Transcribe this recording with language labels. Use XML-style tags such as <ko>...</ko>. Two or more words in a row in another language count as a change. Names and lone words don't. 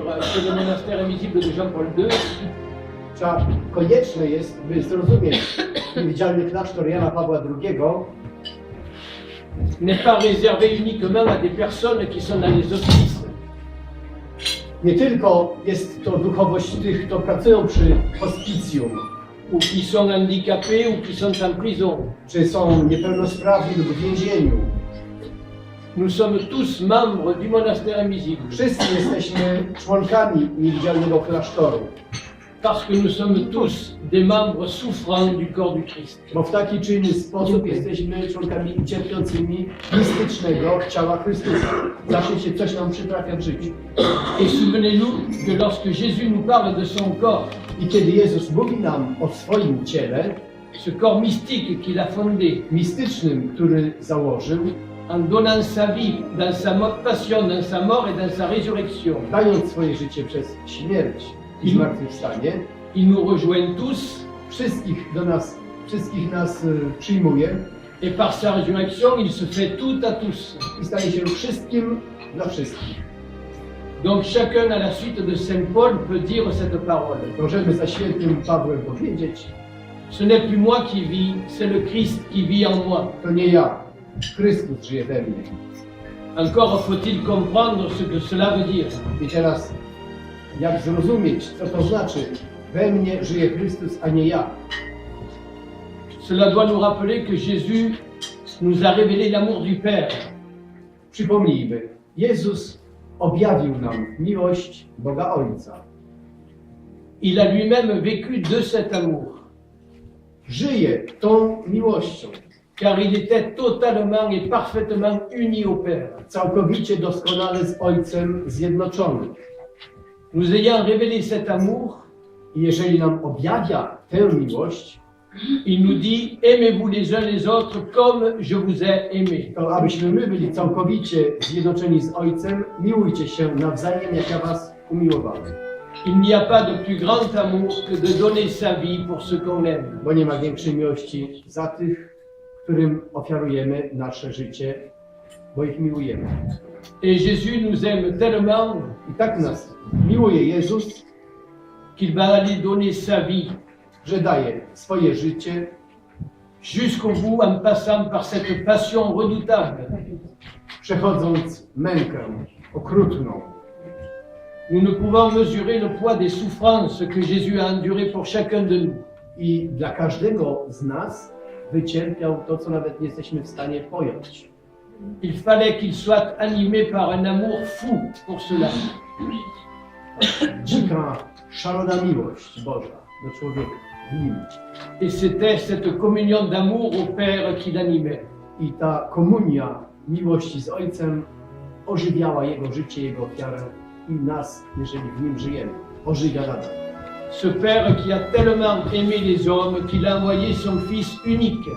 <fr>que le monastère invisible de Jean-Paul II</fr> <pl>Konieczne jest, by zrozumieć niewidzialny klasztor Jana Pawła II,</pl> <fr>n'est pas réservé uniquement à des personnes qui sont dans les hospices.</fr> <pl>nie tylko jest to duchowość tych, kto pracują przy hospicjum,</pl> <fr>Ou qui sont handicapés, ou qui sont en prison.</fr> <pl>czy są niepełnosprawni lub w więzieniu.</pl> <fr>Nous sommes tous membres du monastère invisible.</fr> <pl>Wszyscy jesteśmy członkami niewidzialnego klasztoru,</pl> <fr>Parce que nous sommes tous des membres souffrants du corps du Christ.</fr> <pl>bo w taki czy inny sposób jesteśmy członkami cierpiącymi mistycznego ciała Chrystusa. Zawsze się coś nam przytrafia w życiu.</pl> <fr>Et souvenez-nous que lorsque Jésus nous parle de son corps,</fr> <pl>I kiedy Jezus mówi nam o swoim ciele,</pl> <fr>ce corps mystique qu'il a fondé,</fr> <pl>mistycznym, który założył,</pl> <fr>en donnant sa vie dans sa passion, dans sa mort et dans sa résurrection,</fr> <pl>dając swoje życie przez śmierć i zmartwychwstanie,</pl> <fr>il nous rejoint tous</fr> <pl>wszystkich nas przyjmuje</pl> <fr>et par sa résurrection, il se fait tout à tous.</fr> <pl>i staje się wszystkim dla wszystkich.</pl> <fr>Donc chacun à la suite de Saint Paul peut dire cette parole.</fr> <pl>Możemy za świętym Pawłem powiedzieć,</pl> <fr>Ce n'est plus moi qui vis, c'est le Christ qui vit en moi.</fr> <pl>to nie ja, Chrystus żyje we mnie.</pl> <fr>Encore faut-il comprendre ce que cela veut dire.</fr> <pl>I teraz, jak zrozumieć, co to znaczy, we mnie żyje Chrystus, a nie ja.</pl> <fr>Cela doit nous rappeler que Jésus nous a révélé l'amour du Père.</fr> <pl>Przypomnijmy, Jezus objawił nam miłość Boga Ojca.</pl> <fr>Il a lui-même vécu de cet amour,</fr> <pl>Żyje tą miłością,</pl> <fr>car il était totalement et parfaitement uni au Père.</fr> <pl>całkowicie doskonale z Ojcem zjednoczony.</pl> <fr>Nous ayant révélé cet amour,</fr> <pl>I jeżeli nam objawia tę miłość,</pl> <fr>il nous dit « Aimez-vous les uns les autres comme je vous ai aimé</fr> <pl>to abyśmy my byli całkowicie zjednoczeni z Ojcem, miłujcie się nawzajem, jak ja was umiłowałem. ».</pl> <fr>Il n'y a pas de plus grand amour que de donner sa vie pour ce qu'on aime.</fr> <pl>Bo nie ma większej miłości za tych, którym ofiarujemy nasze życie, bo ich miłujemy.</pl> <fr>Et Jésus nous aime tellement</fr> <pl>I tak nas miłuje Jezus,</pl> <fr>qu'il va aller donner sa vie</fr> <pl>że daje swoje życie</pl> <fr>jusqu'au bout en passant par cette passion redoutable.</fr> <pl>przechodząc mękę okrutną.</pl> <fr>Nous ne pouvons mesurer le poids des souffrances que Jésus a endurées pour chacun de nous.</fr> <pl>I dla każdego z nas wycierpiał to, co nawet nie jesteśmy w stanie pojąć.</pl> <fr>Il fallait qu'il soit animé par un amour fou pour cela.</fr> <pl>Dzika, szalona miłość Boża do człowieka w nim.</pl> <fr>Et c'était cette communion d'amour au Père qui l'animait.</fr> <pl>I ta komunia miłości z Ojcem ożywiała Jego życie, Jego ofiarę i nas, jeżeli w nim żyjemy, ożywia nadal.</pl> <fr>Ce Père qui a tellement aimé les hommes qu'il a envoyé son Fils unique,</fr>